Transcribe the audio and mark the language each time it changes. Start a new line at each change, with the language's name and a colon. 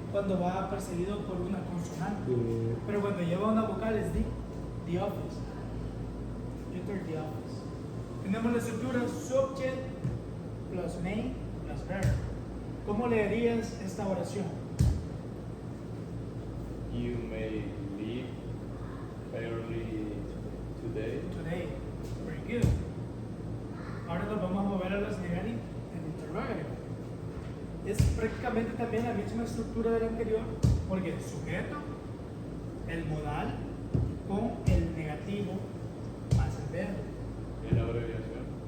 Spanish: cuando va precedido por una consonante. de- Pero cuando lleva una vocal es
English: the office. Enter the office.
Spanish: Tenemos la estructura
English: subject plus name plus verb.
Spanish: ¿Cómo leerías esta oración?
English: You may leave early today. Today. Very good.
Spanish: Ahora nos vamos a mover a los niveles en interrogatorio. Es prácticamente también la misma estructura del anterior, porque el sujeto, el modal, con el negativo más el verbo. ¿Es la abreviación?